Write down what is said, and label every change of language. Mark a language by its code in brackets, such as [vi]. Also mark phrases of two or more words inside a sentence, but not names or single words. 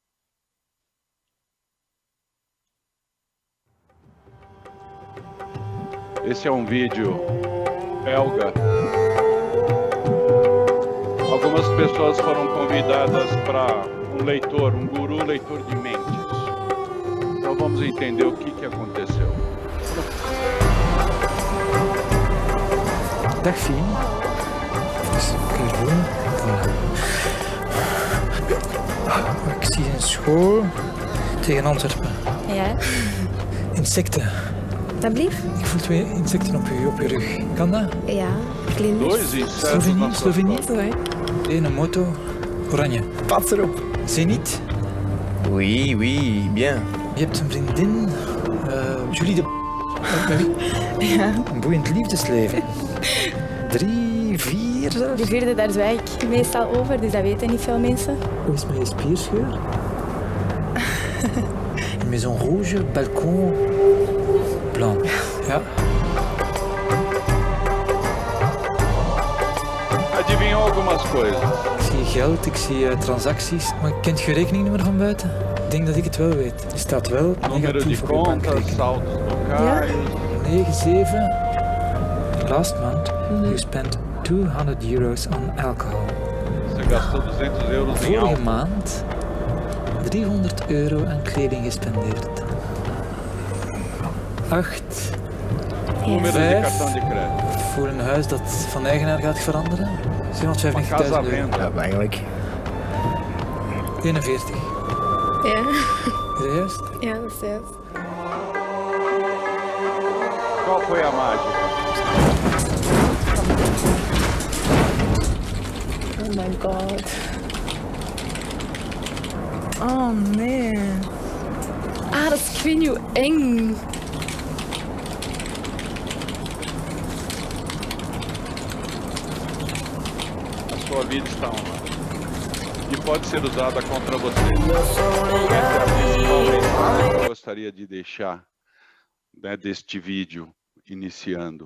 [pt] Esse é um vídeo belga. Algumas pessoas foram convidadas para um leitor, um guru leitor de mentes. Então vamos entender o que aconteceu. [nl] Dag Fien. Kijk doen. Ik zie een school tegen Antwerpen. Ja, Insecten. dat blieft? Ik voel 2 insecten op je rug. Kan dat? Ja, vlinders. [pt] Dois insetos na sua [nl] Slovenië? [pt] costas. Ouais. [nl] Eén een moto. Oranje. Pas erop. Zenit. [fr] Oui, oui, bien. [nl] Je hebt een vriendin. Julie de... Met wie? Ja, Een boeiend liefdesleven. 3, 4 zelfs. die vierde, daar zwijg ik meestal over, dus dat weten niet veel mensen. Hoe is mijn spierscheur? [fr] Une maison rouge, balcon blanc. [nl] Ja. [pt] Adivinhou algumas coisas. [nl] Ik zie geld, ik zie transacties. Maar kent je rekeningnummer van buiten? Ik denk dat ik het wel weet. Er staat wel [pt] Número de [nl] negatief op je [pt] contas, [nl] bankrekening. [pt] saldos locais. 9-7. [en] Last month you spent €200 on alcohol. [pt] Você gastou 200 euros em [nl] Vorige [pt] álcool. [nl] maand €300 aan kleding gespendeerd. 8. [pt] Número de [nl] Vijf. [pt] cartão de crédito. [nl] Voor een huis dat van eigenaar gaat veranderen. [pt] Uma casa à €750.000. venda. [nl] Ja, eigenlijk. 41. Ja, Is dat juist? ja, dat is juist. [pt] Qual foi a mágica? [en] Oh my god. [nl] Oh nee. Ah, dat is, ik weet niet hoe eng. [pt] A sua vida está online. E pode ser usada contra você. Essa é a principal mensagem que eu gostaria de deixar, né, deste vídeo iniciando.